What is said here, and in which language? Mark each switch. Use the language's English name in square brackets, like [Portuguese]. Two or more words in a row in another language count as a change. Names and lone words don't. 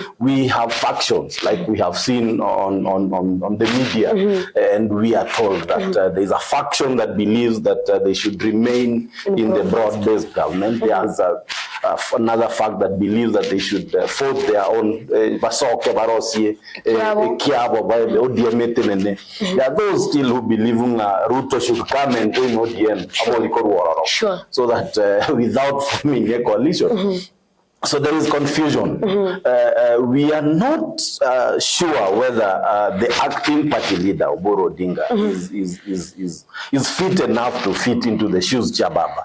[English] We have factions, like we have seen on the media, and we are told that there is a faction that believes that they should remain in the broad-based government. There's another fact that believes that they should vote their own [Gusii] basoke barosie kiabo [English] by the ODM. There are those still who believe Ruto should come and join ODM. Sure. So that without forming a coalition. So there is confusion. We are not sure whether the acting party leader, Oburu Odinga, is fit enough to fit into the shoes cha Baba.